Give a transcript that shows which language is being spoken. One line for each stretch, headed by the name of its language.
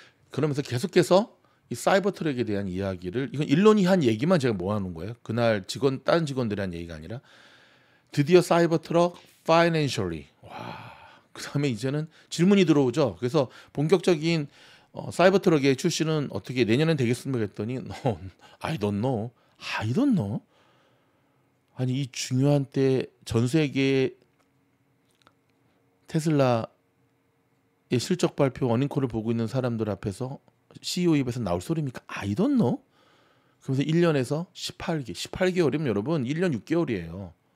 Korean: 그러면서 계속해서 이 사이버 트럭에 대한 이야기를 이건 일론이 한 얘기만 제가 모아놓은 거예요. 그날 다른 직원들이 한 얘기가 아니라 드디어 사이버 트럭 financially 그다음에 이제는 질문이 들어오죠. 그래서 본격적인 사이버 트럭의 출시는 어떻게 내년엔 되겠습니까? 했더니
English: No, I don't know.
Korean: 아니 이 중요한 때 전 세계 테슬라의 실적 발표 어닝콜을 보고 있는 사람들 앞에서 CEO 입에서 나올 소리입니까?
English: I don't know.
Korean: 그래서 1년에서 18개월이면 여러분 1년 6개월이에요.